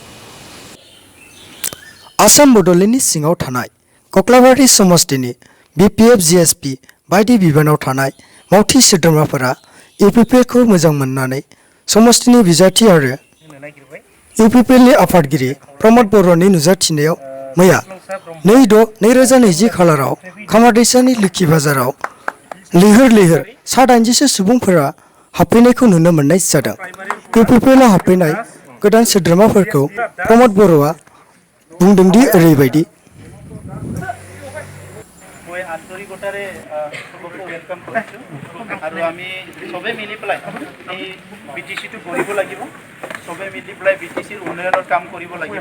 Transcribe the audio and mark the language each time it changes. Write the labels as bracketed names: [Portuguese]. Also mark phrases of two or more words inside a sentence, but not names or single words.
[Bodo] आसाम बड'लेण्डनि सिङाव थानाय कक्लाबारि समस्तिनि बिपिएफ जेएसपि बायदि बिबानाव थानाय मावथि सोद्रोमाफोरा इउपिपिएलखौ मोजां मोननानै समस्तिनि बिजाथि आरो इउपिपिएलनि आफादगिरि प्रमद बर'नि नुजाथिनायाव मैया 2/6/2020 खालाराव खामारदैसानि लोखि बाजाराव लैहोर सा 80 सुबुंफोरा हाबफैनायखौ नुनो मोननाय जादों। इउपिपिएलआव हाबफैनाय गोदान सोद्रोमाफोरखौ प्रमद बर'आ बुंदोंदि ओरैबायदि [Assamese] মই আন্তৰিকতাৰে সকলোকে ওয়েলকাম কৰিছোঁ আৰু আমি সবে মিলি পেলাই এই বিটিচিটো কৰিব লাগিব, সবে মিলি পেলাই বিটিচিৰ উন্নয়নৰ কাম কৰিব লাগিব।